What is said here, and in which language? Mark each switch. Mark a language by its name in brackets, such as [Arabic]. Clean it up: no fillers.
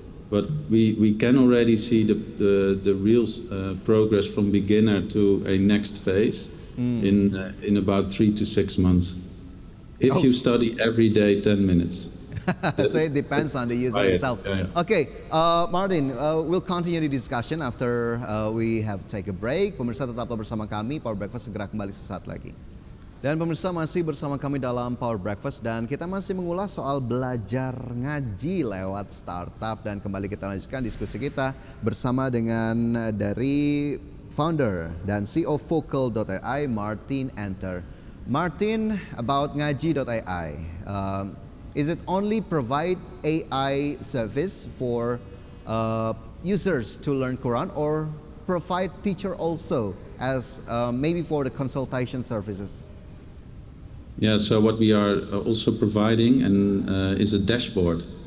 [English] But we can already see the real progress from beginner to a next phase in about 3 to 6 months. If you study every day 10 minutes. So it depends on the user itself. Yeah. Okay, Martin, we'll continue the discussion after we have take a break. [Indonesian] Pemirsa tetaplah bersama kami, Power Breakfast segera kembali sesaat lagi. Dan pemirsa masih bersama kami dalam Power Breakfast, dan kita masih mengulas soal belajar ngaji lewat startup, dan kembali kita lanjutkan diskusi kita bersama dengan dari founder dan CEO Vokal.ai, Martin Enter. [English] Martin, about ngaji.ai. Is it only provide AI service for users to learn Quran, or provide teacher also as maybe for the consultation services? Yeah, so what we are also providing is a dashboard.